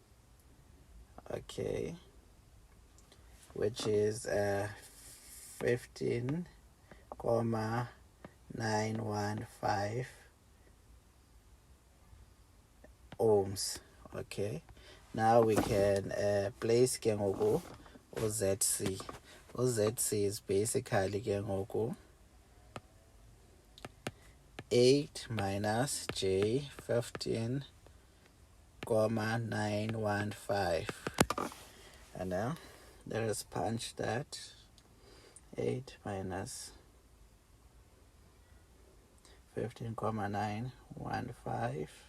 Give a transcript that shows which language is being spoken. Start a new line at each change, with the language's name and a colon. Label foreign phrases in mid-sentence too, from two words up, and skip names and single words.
English: Okay, which is 15.9 915 ohms. Okay, now we can place
Xhosa: ke ngoku
English: uZC. uZC is basically
Xhosa: ke ngoku
English: 8 minus J 15,915. And now let us punch that. 8 minus 15,915.